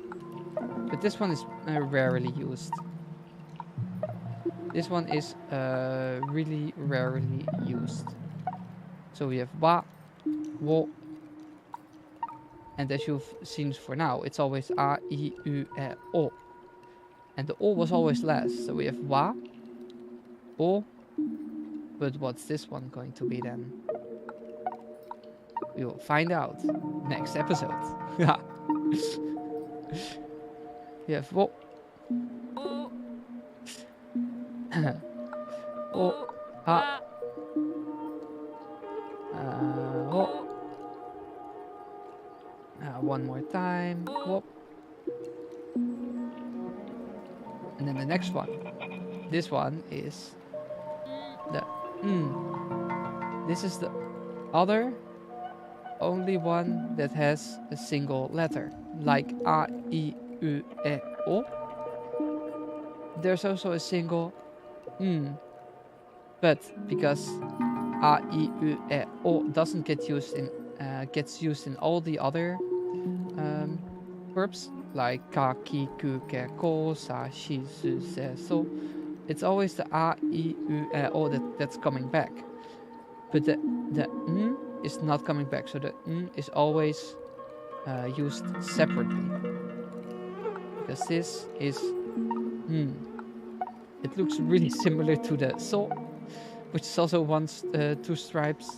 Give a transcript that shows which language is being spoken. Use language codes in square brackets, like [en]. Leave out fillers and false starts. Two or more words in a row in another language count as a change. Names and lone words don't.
[en] But this one is rarely used. This one is really rarely used. So we have [ja] wa, wo, [en] and as you've seen for now, it's always [ja] a, I, u, e, o. [en] And the o was always last. So we have [ja] wa, o. [en] But what's this one going to be then? We will find out next episode. We have wo. [ja] O, ha. Wo. [en] One more time. Wo. And then the next one. This one is the This is the other only one that has a single letter, like [ja] a, I, u, e, o. [en] There's also a single but because [ja] a, I, u, e, o [en] doesn't get used in gets used in all the other verbs like [ja] ka, ki, ku, ke, ko, sa, shi, su, se, so. [en] It's always the [ja] a, I, u, e, o [en] that's coming back. But the is not coming back. So the is always used separately. Because this is It looks really similar to the so, which is also two stripes.